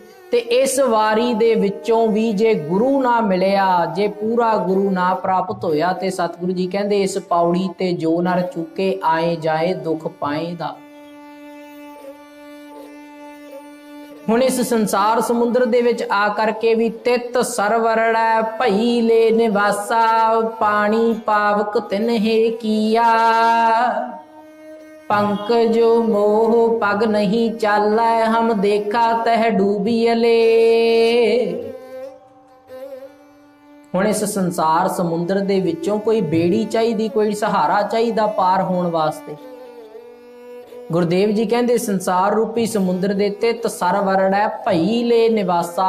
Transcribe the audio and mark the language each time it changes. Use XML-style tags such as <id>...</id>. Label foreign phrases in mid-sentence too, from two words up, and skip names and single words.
<pa>ਤੇ ਇਸ ਵਾਰੀ ਦੇ ਵਿੱਚੋਂ ਵੀ ਜੇ ਗੁਰੂ ਨਾ ਮਿਲਿਆ, ਜੇ ਪੂਰਾ ਗੁਰੂ ਨਾ ਪ੍ਰਾਪਤ ਹੋਇਆ, ਤੇ ਸਤਿਗੁਰੂ ਜੀ ਕਹਿੰਦੇ, ਇਸ ਪੌੜੀ ਤੇ ਜੋ ਨਰ ਚੁੱਕੇ ਆਏ ਜਾਏ ਦੁੱਖ ਪਾਏਦਾ। ਹੁਣ ਇਸ ਸੰਸਾਰ ਸਮੁੰਦਰ ਦੇ ਵਿੱਚ ਆ ਕਰਕੇ ਵੀ ਤਿਤ ਸਰਵਰੜੈ ਭਈ ਲੈ ਨਿਵਾਸਾ, ਪਾਣੀ ਪਾਵਕ ਤਿਨਹਿ ਕੀਆ। ਪੰਕਜੋ ਮੋਹ ਪਗ ਨਹੀਂ ਚਾਲੈ, ਹਮ ਦੇਖਾ ਤਹ ਡੂਬੀਅਲੇ। ਹੁਣ ਇਸ ਸੰਸਾਰ ਸਮੁੰਦਰ ਦੇ ਵਿੱਚੋਂ ਕੋਈ ਬੇੜੀ ਚਾਹੀਦੀ, ਕੋਈ ਸਹਾਰਾ ਚਾਹੀਦਾ ਪਾਰ ਹੋਣ ਵਾਸਤੇ। ਗੁਰਦੇਵ ਜੀ ਕਹਿੰਦੇ ਸੰਸਾਰ ਰੂਪੀ ਸਮੁੰਦਰ ਦੇ ਤਿਤ ਸਰਵਰੜ ਹੈ, ਭਈ ਲੈ ਨਿਵਾਸਾ।</pa>